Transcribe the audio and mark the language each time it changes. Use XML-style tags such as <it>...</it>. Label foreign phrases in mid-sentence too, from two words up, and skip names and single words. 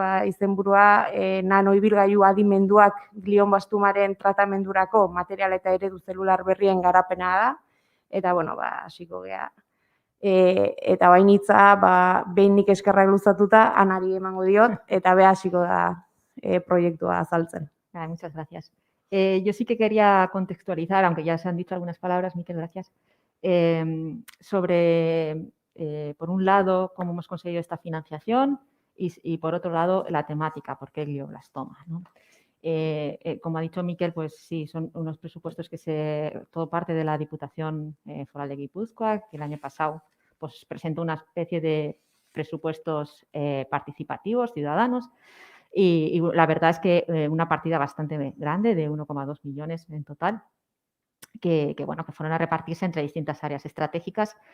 <eu>Izenburua nanoibilgailu adimenduak glioblastomaren tratamendurako material eta eredu zelular berrien garapena da. Eta, hasiko gea. Eta bainitza, behin nik eskerrak luzatuta, Anari emango diot, eta hasiko da proiektua azaltzen.</eu> <es>Muchas gracias. Yo sí que quería contextualizar, aunque ya se han dicho algunas palabras, Miquel, gracias. sobre, por un lado, cómo hemos conseguido esta financiación y por otro lado, la temática, por qué glioblastoma, ¿no? Como ha dicho Miquel, pues sí, son unos presupuestos que todo parte de la Diputación Foral de Guipúzcoa, que el año pasado pues, presentó una especie de presupuestos participativos, ciudadanos, y la verdad es que una partida bastante grande, de 1,2 millones en total, que fueron a repartirse entre distintas áreas estratégicas</es>